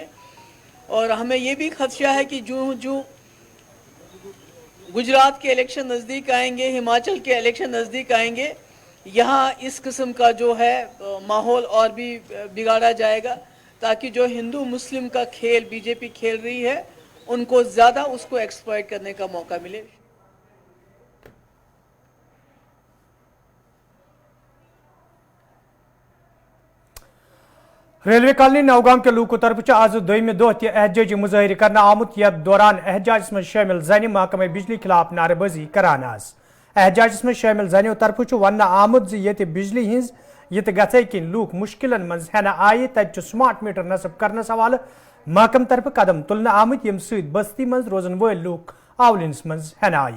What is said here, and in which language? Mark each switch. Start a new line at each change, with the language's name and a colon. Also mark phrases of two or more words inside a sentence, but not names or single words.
Urdu: اور ہمیں یہ بھی خدشہ ہے کہ جو گجرات کے الیکشن نزدیک آئیں گے, ہماچل کے الیکشن نزدیک آئیں گے, یہاں اس قسم کا جو ہے ماحول اور بھی بگاڑا جائے گا, تاکہ جو ہندو مسلم کا کھیل بی جے پی کھیل رہی ہے ان کو زیادہ اس کو ایکسپلائٹ کرنے کا موقع ملے.
Kashmiri: ریلوے کالنی نوگام کے لوکو طرف آز دویمہ دہ تہ احتجاجی مظاہرہ کرنا آمت, یتھ دوران احتجاجس من شامل زنہ محکمہ بجلی خلاف نعرہ بازی کران. احتجاجس من شامل زنیو طرف ونہ آمت یت بجلی ہز یہ گھے کن لوک مشکلن مز ہینہ آئی تت سمارٹ میٹر نصب کرنس حوالہ محکمہ طرف قدم تلنہ آمت, یم ست بستی مز روزن ول لوک آولنس مز ہینہ آئی.